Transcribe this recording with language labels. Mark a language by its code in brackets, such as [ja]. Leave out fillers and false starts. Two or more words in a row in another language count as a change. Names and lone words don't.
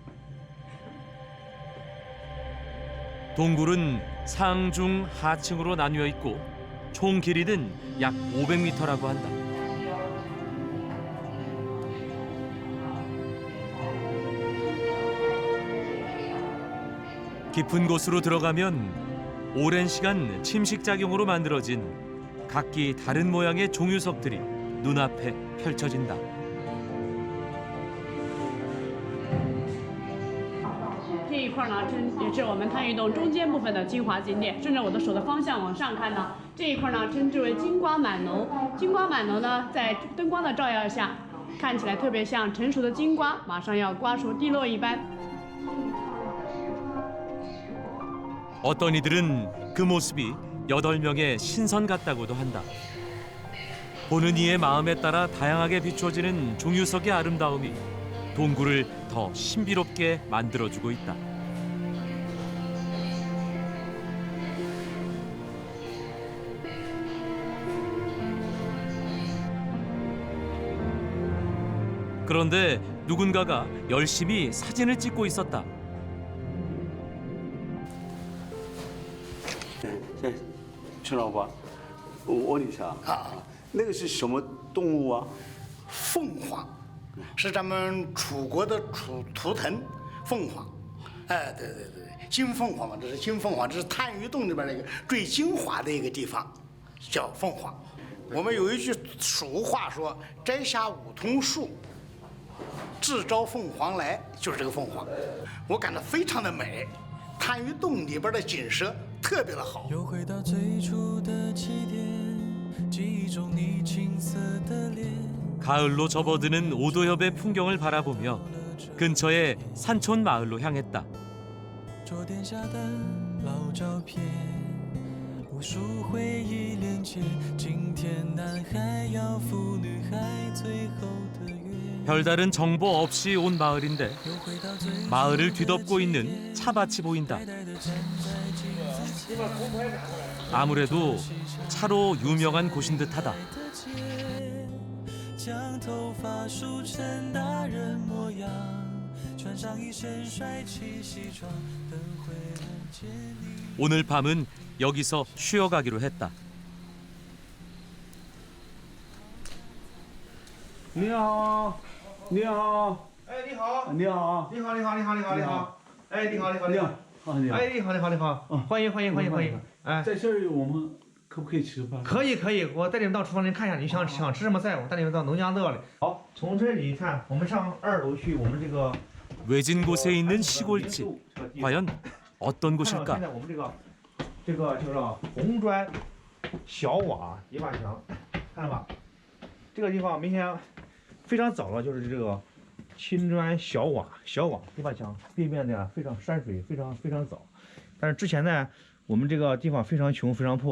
[ko] 동굴은 상중 하층으로 나뉘어 있고 총 길이는 약 500m라고 한다. 깊은 곳으로 들어가면 오랜 시간 침식작용으로 만들어진 각기 다른 모양의 종유석들이 눈앞에 펼쳐진다. [zh] 这一块呢，也是我们探玉洞中间部分的精华景点。顺着我的手的方向往上看呢，这一块呢称之为金瓜满楼。金瓜满楼呢，在灯光的照耀下，看起来特别像成熟的金瓜马上要瓜熟蒂落一般。 [ko] 어떤 이들은 그 모습이 8명의 신선 같다고도 한다. 보는 이의 마음에 따라 다양하게 비춰지는 종유석의 아름다움이 동굴을 더 신비롭게 만들어주고 있다. 그런데 누군가가 열심히 사진을 찍고 있었다. [zh] 陈老板，我问一下啊，那个是什么动物啊？凤凰，是咱们楚国的图腾，凤凰。哎，对对对，金凤凰嘛，这是金凤凰，这是探鱼洞里边那个最精华的一个地方，叫凤凰。我们有一句俗话说：“摘下梧桐树，自招凤凰来”，就是这个凤凰。我感到非常的美，探鱼洞里边的景色 特别的好。又回到最初的起点，记忆中你青涩的脸。 [ko] 가을로 접어드는 오도협의 풍경을 바라보며 근처의 산촌 마을로 향했다. [zh] 桌垫下的老照片，无数回忆连接。今天男孩要赴女孩最后的约。 [ko] 별다른 정보 없이 온 마을인데 마을을 뒤덮고 있는 차밭이 보인다. 아무래도 차로 유명한 곳인 듯하다. [zh] 将头发梳成大人模样，穿上一身帅气西装，等回来见你。 [ko] 오늘 밤은 여기서 쉬어가기로 했다. [zh] 你好，你好，哎，你好，你好，你好，你好，你好，你好，你好，哎，你好，你好，你好，你好，你好，哎，你好，你好，你好，欢迎，欢迎，欢迎，欢迎，哎，在这儿我们可不可以吃饭？可以，可以，我带你们到厨房里看一下，你想吃什么菜，我带你们到农家乐里。好，从这里看，我们上2楼去，我们这个 [ko] 외진 곳에 있는 시골집. 과연 어떤 [zh] 现 [ko] 곳일까? [zh] 在我们这个叫做红砖小瓦泥瓦墙，看到吧？这个地方明显非常早了，就是这个青砖小瓦泥瓦墙，地面呢非常山水，非常早。但是之前呢，我们这个地方非常穷，非常破。